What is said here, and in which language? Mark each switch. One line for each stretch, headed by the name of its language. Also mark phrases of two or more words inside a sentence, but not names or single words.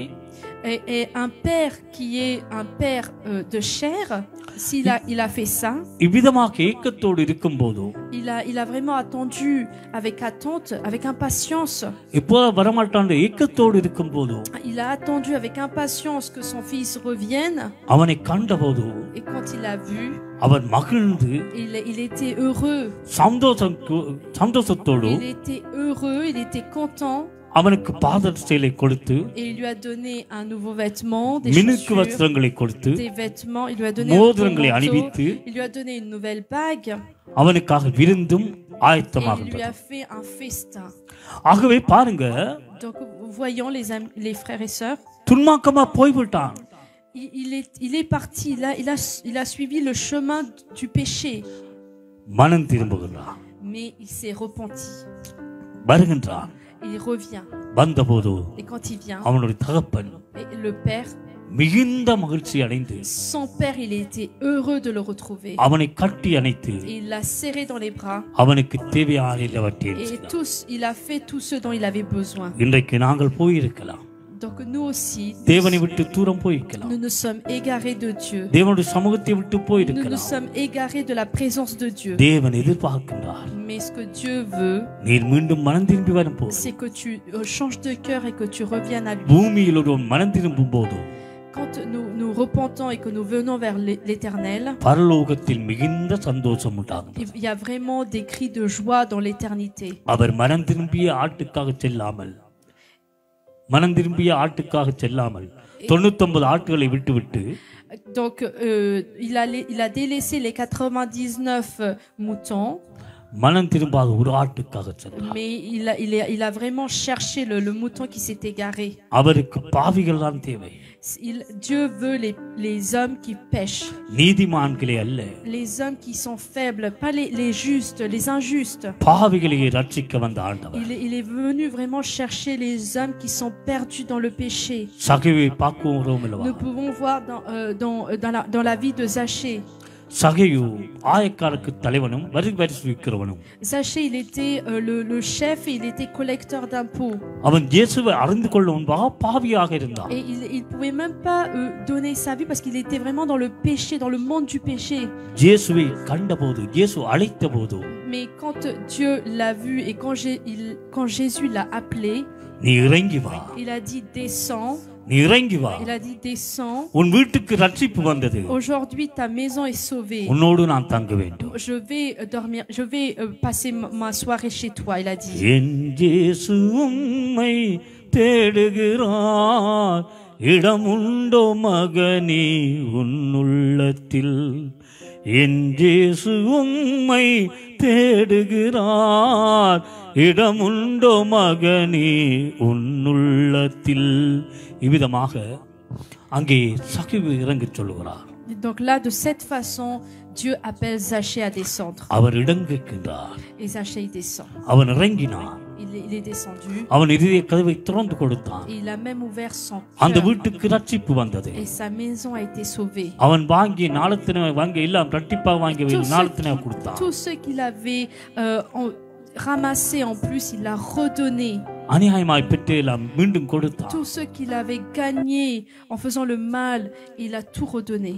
French: Et un père qui est un père de chair, il a fait ça,
Tamil: இவ்விதமாக ஏக்கத்தோடு இருக்கும்போது
French: il a vraiment attendu avec attente, avec impatience.
Tamil: எப்போது வரமாட்டான் ஏக்கத்தோடு இருக்கும்போது
French: Il a attendu avec impatience que son fils revienne.
Tamil: அவனை கண்டபோது
French: Et quand il l'a vu,
Tamil: அவன் மகிழ்ந்து
French: il était heureux.
Tamil: சந்தோஷத்தோடு
French: Il était heureux, il était content.
Tamil: அவனுக்கு பாதரட்சைகளை கொடுத்து
French: Et il lui a donné un nouveau vêtement, des
Tamil: மினுக்கு
French: chaussures,
Tamil: வஸ்திரங்களை கொடுத்து
French: des vêtements.
Tamil: Il lui a donné un nouveau
French: மோதிரங்களை
Tamil: manteau.
French: அணிவித்து
Tamil: Il lui a donné une nouvelle bague.
French: அவனுக்காக விருந்தும் Et il lui
Tamil: ஆயத்தமாகின்றது.
French: a fait un festin.
Tamil: ஆகவே பாருங்க,
French: Donc, voyons les frères et sœurs,
Tamil: துன்மாக்கமா போய்விட்டான்.
French: il est parti, il a suivi le chemin du péché,
Tamil: மனம் திரும்புகிறான்,
French: mais il s'est repenti.
Tamil: வருகின்றான்.
French: Il revient.
Tamil: வந்தபோது
French: Et quand il vient,
Tamil: அவனுடைய தகப்பன்
French: et le père,
Tamil: மிகுந்த மகிழ்ச்சி அடைந்து
French: son père, il était heureux de le retrouver.
Tamil: அவனை கட்டி அணைத்து
French: Et il l'a serré dans les bras.
Tamil: அவனுக்கு தேவையான எல்லாவற்றையும்
French: Et
Tamil: செய்தார்.
French: il a fait tout ce dont il avait besoin.
Tamil: இன்றைக்கு நாங்கள் போயிருக்கலாம்,
French: Donc nous aussi,
Tamil: தேவனை விட்டு தூரம் போயிருக்கலாம்,
French: nous nous sommes égarés de Dieu.
Tamil: தேவனுடைய சமூகத்தை விட்டு
French: Nous nous
Tamil: போயிருக்கலாம்.
French: sommes égarés de la présence de Dieu.
Tamil: தேவன் எதிர்பார்க்கின்றார்,
French: Mais ce que Dieu veut,
Tamil: நீர் மீண்டும் மனம் திரும்பி வரும் போது,
French: c'est que tu changes de cœur et que tu reviennes à lui.
Tamil: பூமியில் ஒருவன் மனம் திரும்பும் போது
French: Quand nous repentons et que nous venons vers l'Éternel,
Tamil: பரலோகத்தில் மிகுந்த சந்தோஷம் உண்டாகும்.
French: il y a vraiment des cris de joie dans l'éternité.
Tamil: அவர் மனம் திரும்பிய ஆட்டுக்காக செல்லாமல் 99 ஆட்டுகளை விட்டுவிட்டு
French: Donc il a délaissé les 99 moutons.
Tamil: மனம் திரும்பாத ஒரு ஆட்டுக்காக சென்றார்.
French: Mais il a vraiment cherché le mouton qui s'est égaré.
Tamil: அவருக்கு பாவிகள் தான் தேவை.
French: Dieu veut les hommes qui pêchent.
Tamil: நீதிமான்களே அல்ல.
French: Les hommes qui sont faibles, pas les justes, les injustes.
Tamil: பாவிகளை ரட்சிக்க வந்த ஆண்டவர்.
French: Il est venu vraiment chercher les hommes qui sont perdus dans le péché.
Tamil: சகேயுவை பார்க்கிறோம் அல்லவா?
French: Nous pouvons voir dans la vie de Zachée.
Tamil: சகேயு ஆயக்காரருக்கு தலைவனும் வரி விக்கிறவனும்.
French: Zachée, il était le chef et il était collecteur d'impôts.
Tamil: அவன் இயேசுவை அறிந்து கொள்ள முன்பாக பாவியாக இருந்தான்.
French: Et il pouvait même pas donner sa vie parce qu'il était vraiment dans le péché, dans le monde du péché.
Tamil: இயேசுவை கண்டபோது, இயேசு அழைத்தபோது,
French: Mais quand Dieu l'a vu et quand Jésus l'a appelé,
Tamil: நீ இறங்கி வா.
French: il a dit descends.
Tamil: நீ இறங்கி வா.
French: Il a dit descends.
Tamil: உன் வீட்டுக்கு ரட்சிப்பு வந்தது.
French: Aujourd'hui ta maison est sauvée.
Tamil: உன்னோடு நான் தங்க வேண்டும்.
French: Je vais dormir, je vais passer ma soirée chez toi, il a dit.
Tamil: என் இயேசு உம்மை தேடுகிறார், இடமுண்டோ மகனே உன்னுள்ளத்தில். என் இயேசு உம்மை தேடுகிறார், இடமுண்டோ மகனே உன்னுள்ளத்தில். இவ்விதமாக அங்கே சகேயு இறங்கச் சொல்லுகிறார்.
French: Donc là, de cette façon, Dieu appelle Zachée à descendre.
Tamil: அவர் இடங்குகின்றார்.
French: Et Zachée descend.
Tamil: அவன் இறங்கினான்.
French: Il est descendu.
Tamil: அவன் இதய கதவை திறந்து கொடுத்தான்.
French: Et il a même ouvert son
Tamil: அந்த
French: cœur.
Tamil: வீட்டுக்கு ரட்சிப்பு வந்தது.
French: Et sa maison a été sauvée.
Tamil: அவன் வாங்கி நாளத்தின வாங்கி எல்லாம் ரட்டிப்பா வாங்கி நாளத்தின கொடுத்தான்.
French: Tout ce qu'il avait ramassé en plus, il l'a redonné.
Tamil: அநியாயமாய் பெற்று எல்லாம் மீண்டும் கொடுத்தான்.
French: Tout ce qu'il avait gagné en faisant le mal, il a tout redonné.